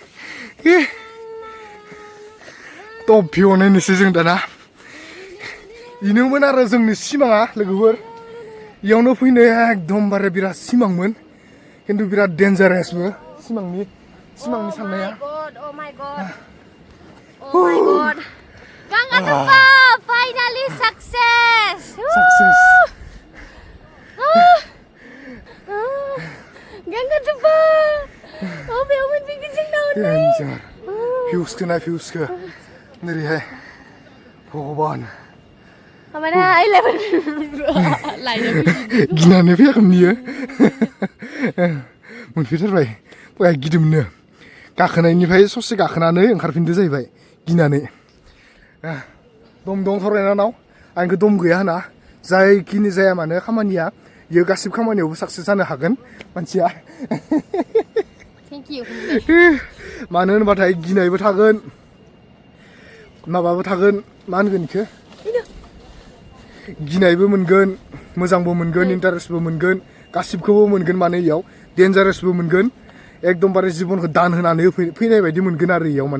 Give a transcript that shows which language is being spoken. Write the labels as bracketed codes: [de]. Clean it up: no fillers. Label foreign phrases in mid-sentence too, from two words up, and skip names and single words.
[brx] टप भिउ नायनोसै जों दाना. इनोमोन आरो जोंनि सिमाङा लोगोफोर. इयावनो फैनो एकदमबारे बिराद सिमांमोन. खिन्थु बिराद डेन्जारासबो सिमांनि साननाया. [en] Oh my god. Gangga Tepa, finally success. Success. Gangga Tepa. [brx] Oh, बेयाव मोनफैगोन जोंनाव नै. डेन्जार. भिउसखौ नाय भिउसखौ. नोरैहाय भगबान. Mana 11. गिनानै फैयाखैमोन बियो. मोनफैथारबाय. बया गिदोंमोननो. गाखोनायनिफ्राय ससे गाखोनानै ओंखारफिनदो जाहैबाय गिनानै. दम दं थरायनानाव. आंखौ दम गैया होना. जायखिनि जाया मानो खामानिया इयो गासिबो खामानियावबो साक्सेस जानो हागोन मानसिया. [en] Thank you. [brx] मानो होनबाथाय गिनायबो थागोन. माबाबो थागोन मा होनगोन इखो? गिनायबो मोनगोन, मोजांबो मोनगोन, इन्टारेस्टबो मोनगोन, गासिबखौबो मोनगोन माने इयाव. डेन्जारासबो मोनगोन. एकदमबारे जिबनखौ दान होनानै फैनाय बायदि मोनगोन आरो इयाव माने.